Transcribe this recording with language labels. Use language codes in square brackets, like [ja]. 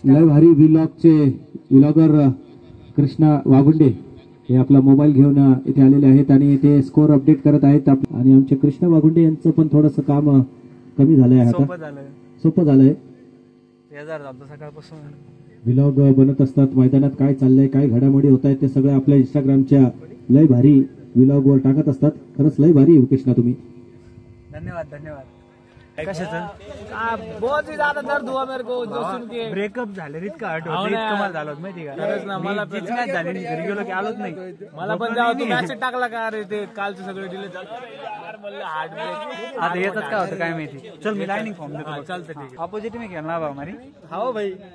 [mr] लय भारी व्लॉगचे व्लॉगर कृष्णा वागुंडे हे आपला मोबाईल घेऊन इथे आलेले आहेत आणि ते स्कोर अपडेट करत आहेत आणि आमचे कृष्णा वागुंडे यांचं पण थोडंसं काम कमी झालंय, आता सोपं झालंय। सकाळपासून व्लॉग बनत असतात, मैदानात काय चाललंय काय घडामोडी होत आहेत ते सगळं आपल्या इंस्टाग्रामच्या लय भारी व्लॉग वर टाकत असतात. खरंच लय भारी कृष्णा तुम्ही. धन्यवाद धन्यवाद. कशाचं [hi] बहुत ही ज्यादा दर्द हुआ मेरे को जो सुन के. [mr] ब्रेकअप झालं इतकं हट होतं, इतकं मला झालं होतं माहिती का. मला तीच मॅच झाली नाही, घरी गेलो की आलोच नाही. मला पण जेव्हा तू मॅसेज टाकला का अरे ते कालचं सगळं डिलीट झालं यार म्हणलं हार्ट ब्रेक. आता येतात काय होतं काय माहिती. चल मी लाईनिंग फॉर्म देतो. चालतं ठीक आहे. ऑपोजिट मी खेळणार बा मारी. हो भाई